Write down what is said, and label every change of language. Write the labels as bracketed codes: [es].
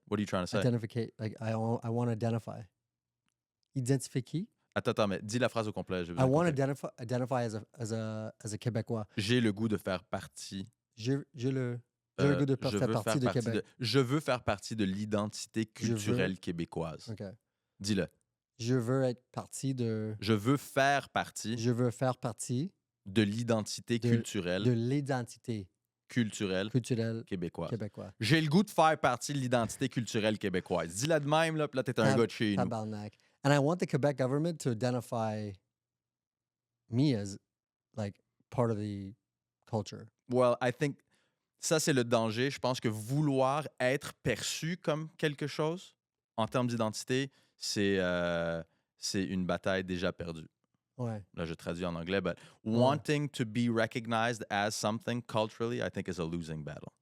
[en] What are you trying to say? Identificate. Like I want to identify. Identifier. [fr] Attends, mais dis la phrase au complet. [en] I want to identify as a Québécois. [fr] J'ai le goût de faire partie. J'ai le goût de faire partie de Québec. Je veux faire partie de l'identité culturelle québécoise. OK. Dis-le. Je veux être partie de. Je veux faire partie Je veux faire partie de l'identité de culturelle l'identité culturelle québécoise. J'ai le goût de faire partie de l'identité culturelle québécoise. Dis-la de même, là, puis là, t'es un gars de chez nous. Tabarnak. [en] And I want the Quebec government to identify me as like part of the culture. Well, I think [fr] ça, c'est le danger. Je pense que vouloir être perçu comme quelque chose, en termes d'identité, c'est une bataille déjà perdue. Ouais. Là, je traduis en anglais, [en] but wanting to be recognized as something culturally, I think is a losing battle.